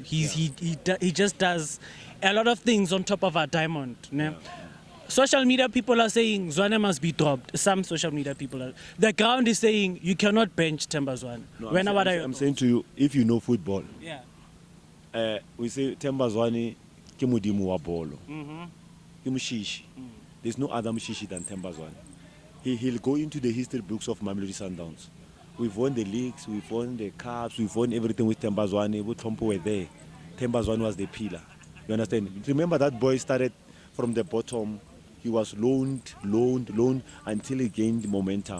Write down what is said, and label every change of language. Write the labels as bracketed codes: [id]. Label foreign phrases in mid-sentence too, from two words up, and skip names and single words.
[en] He just does a lot of things on top of our diamond. Ne? Social media people are saying Zwane must be dropped. Some social media people are. The ground is saying you cannot bench Tembazwane. No, I'm saying to you, if you know football, we say Tembazwane [st] ke modimo wa bolo. Ke Moshishi. [en] There's no other Moshishi than Tembazwane. He'll go into the history books of Mamelodi Sundowns. We've won the leagues, we've won the cups, we've won everything with Tembazwane. Butompo were there. Tembazwane was the pillar. You understand? Remember that boy started from the bottom. He was loaned until he gained momentum.